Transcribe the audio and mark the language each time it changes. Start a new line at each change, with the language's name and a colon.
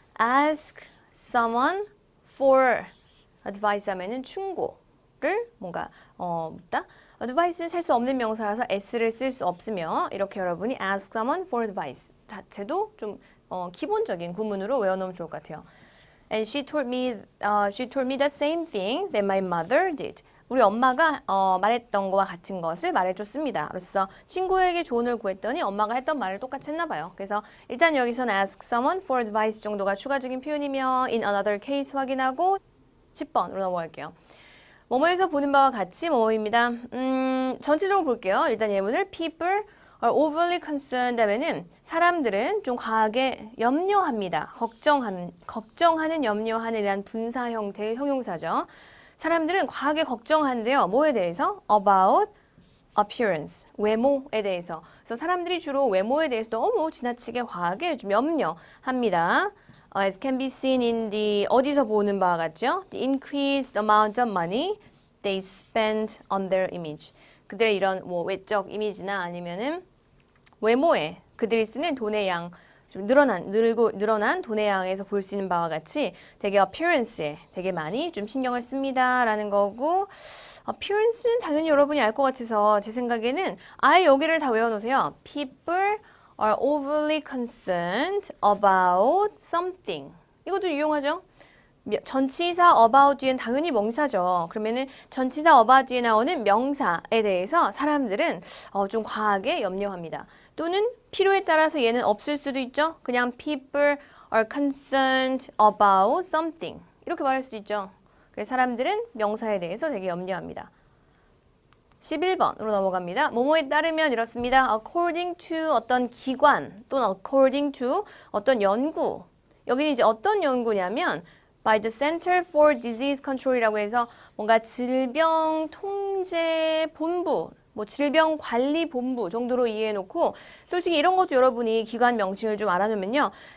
English: Ask someone for advice
Korean: 하면은 충고를 뭔가 묻다. advice는 셀 수 없는 명사라서 s를 쓸 수 없으며 이렇게 여러분이
English: ask someone for advice
Korean: 자체도 좀 기본적인 구문으로 외워놓으면 좋을 것 같아요.
English: And she told me the same thing that my mother did.
Korean: 우리 엄마가 말했던 거와 같은 것을 말해줬습니다. 그래서 친구에게 조언을 구했더니 엄마가 했던 말을 똑같이 했나 봐요. 그래서 일단 여기서는
English: ask someone for advice
Korean: 정도가 추가적인 표현이며
English: in another case
Korean: 확인하고 10번으로 넘어갈게요. 뭐뭐에서 보는 바와 같이 뭐뭐입니다. 전체적으로 볼게요. 일단 예문을
English: people are overly concerned
Korean: 하면은 사람들은 좀 과하게 염려합니다. 걱정하는 염려하는 이란 분사 형태의 형용사죠. 사람들은 과하게 걱정한대요. 뭐에 대해서?
English: About appearance,
Korean: 외모에 대해서. 그래서 사람들이 주로 외모에 대해서 너무 지나치게 과하게 좀 염려합니다.
English: As can be seen in the
Korean: 어디서 보는 바와 같죠?
English: The increased amount of money they spend on their image.
Korean: 그들의 이런 뭐 외적 이미지나 아니면은 외모에 그들이 쓰는 돈의 양 좀 늘어난 돈의 양에서 볼 수 있는 바와 같이 되게 appearance에 되게 많이 좀 신경을 씁니다라는 거고 appearance는 당연히 여러분이 알 것 같아서 제 생각에는 아예 여기를 다 외워놓으세요.
English: People are overly concerned about something.
Korean: 이것도 유용하죠? 전치사 about 뒤엔 당연히 명사죠. 그러면은 전치사 about 뒤에 나오는 명사에 대해서 사람들은 좀 과하게 염려합니다. 또는 필요에 따라서 얘는 없을 수도 있죠.
English: 그냥 people are concerned about something.
Korean: 이렇게 말할 수 있죠. 그래서 사람들은 명사에 대해서 되게 염려합니다. 11번으로 넘어갑니다. 뭐뭐에 따르면 이렇습니다.
English: according to
Korean: 어떤 기관 또는 according to 어떤 연구. 여기는 이제 어떤 연구냐면 by the Center for Disease Control이라고 해서 뭔가 질병통제본부, 뭐 질병관리본부 정도로 이해해놓고 솔직히 이런 것도 여러분이 기관 명칭을 좀 알아놓으면요.